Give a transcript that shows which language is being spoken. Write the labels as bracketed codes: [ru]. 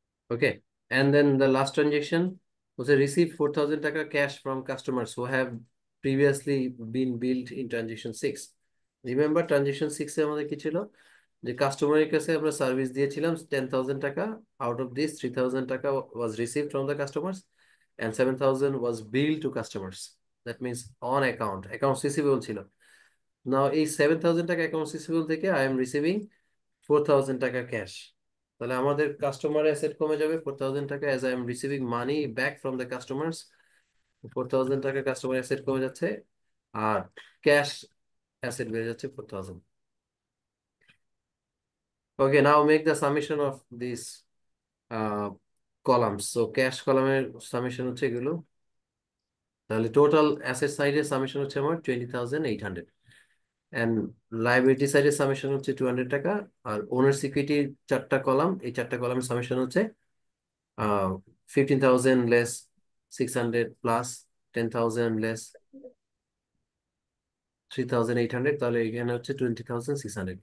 [en] Okay, and then the last transaction was a receive 4000 টাকা cash from customers who have previously been billed in transaction 6. Remember transaction 6 [bn] এ আমাদের কি ছিল? যে কাস্টমারের কাছে আমরা সার্ভিস দিয়েছিলাম [en] 10,000 টাকা, out of this 3,000 টাকা was received from the customers and 7,000 was billed to customers. That means on account, accounts receivable [bn] ছিল। Now এই 7,000 টাকা accounts receivable থেকে [en] I am receiving [bn] 4,000 টাকা ক্যাশ, তাহলে আমাদের কাস্টমার অ্যাসেট কমে যাবে 4,000 টাকা, [en] as I am receiving money back from the customers, [bn] 4,000 টাকা কাস্টমার অ্যাসেট কমে যাচ্ছে, আর ক্যাশ অ্যাসেট বেড়ে যাচ্ছে 4,000। [en] Okay, now make the summation of these columns. [bn] So cash কলামের সামেশন হচ্ছে এগুলো, তাহলে টোটাল অ্যাসেট সাইডের সামেশন হচ্ছে আমার 20,800, and liability সাইডের সামেশন হচ্ছে 200 টাকা, আর ওনার সিকিউরিটি 4টা কলাম, এই 4টা কলামের সামেশন হচ্ছে 15,000 less 600 plus 10,000 less 3,800, তাহলে এখানে হচ্ছে 20,600।